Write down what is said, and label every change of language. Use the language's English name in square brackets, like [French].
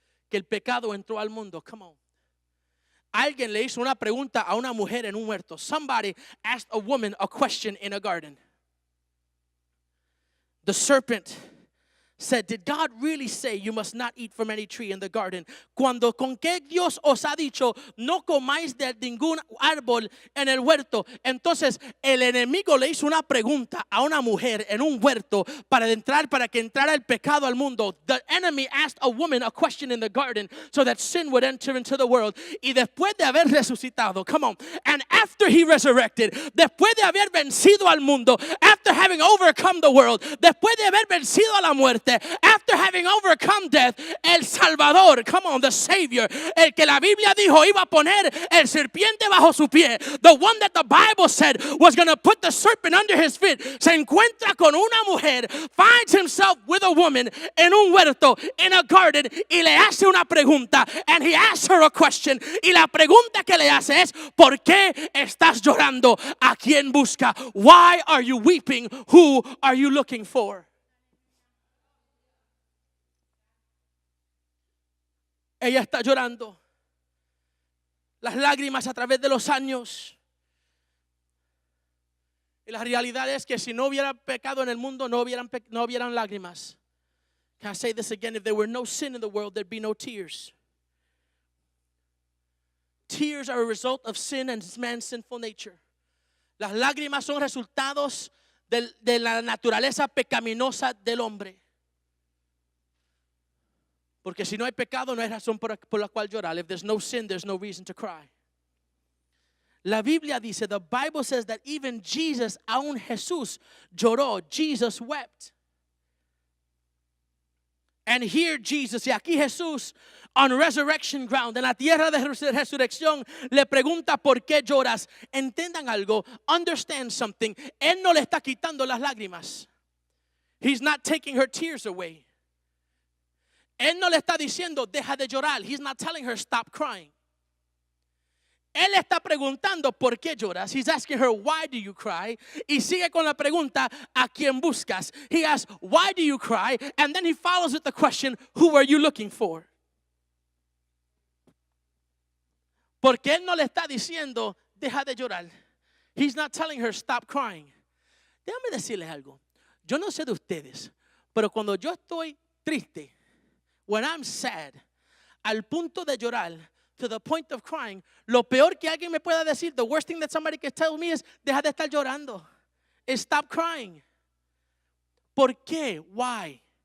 [Spanish] Que el pecado entró al mundo. [English] Come on. [Spanish] Alguien le hizo una pregunta a una mujer en un huerto. [English] Somebody asked a woman a question in a garden. The serpent said, did God really say you must not eat from any tree in the garden? [Spanish] Cuando con qué Dios os ha dicho no comáis de ningún árbol en el huerto. Entonces el enemigo le hizo una pregunta a una mujer en un huerto para que entrara el pecado al mundo. [English] The enemy asked a woman a question in the garden so that sin would enter into the world. [Spanish] Y después de haber resucitado, [English] come on, and after he resurrected, [Spanish] después de haber vencido al mundo, [English] after having overcome the world, [Spanish] después de haber vencido a la muerte, [English] after having overcome death, [Spanish] el Salvador, [English] come on, the Savior, [Spanish] el que la Biblia dijo iba a poner el serpiente bajo su pie, [English] the one that the Bible said was going to put the serpent under his feet, [Spanish] se encuentra con una mujer, [English] finds himself with a woman [Spanish] en un huerto, [English] in a garden, [Spanish] y le hace una pregunta, [English] and he asks her a question, [Spanish] y la pregunta que le hace es, ¿por qué estás llorando? ¿A quién busca? [English] Why are you weeping? Who are you looking for? [Spanish] Ella está llorando. Las lágrimas a través de los años. Y la realidad es que si no hubiera pecado en el mundo, no hubieran lágrimas. [English] Can I say this again? If there were no sin in the world, there'd be no tears. Tears are a result of sin and man's sinful nature. [Spanish] Las lágrimas son resultados de la naturaleza pecaminosa del hombre. Porque si no hay pecado, no hay razón por la cual llorar. [English] If there's no sin, there's no reason to cry. [Spanish] La Biblia dice, [English] the Bible says that even Jesus, [Spanish] aún Jesús lloró. [English] Jesus wept. And here Jesus, [Spanish] y aquí Jesús, [English] on resurrection ground, [Spanish] en la tierra de resurrección, le pregunta por qué lloras. Entiendan algo, [English] understand something. [Spanish] Él no le está quitando las lágrimas. [English] He's not taking her tears away. [Spanish] Él no le está diciendo, deja de llorar. [English] He's not telling her, stop crying. [Spanish] Él está preguntando, ¿por qué lloras? [English] He's asking her, why do you cry? [Spanish] Y sigue con la pregunta, ¿a quién buscas? [English] He asks, why do you cry? And then he follows with the question, who are you looking for? [Spanish] Porque él no le está diciendo, deja de llorar. [English] He's not telling her, stop crying. [Spanish] Déjame decirles algo. Yo no sé de ustedes, pero cuando yo estoy triste, [English] when I'm sad, [Spanish] al punto de llorar, [English] to the point of crying, [Spanish] lo peor que alguien me pueda decir, [English] the worst thing that somebody can tell me is, [Spanish] deja de estar llorando. [English] Stop crying. [Spanish] ¿Por qué? [English] Why?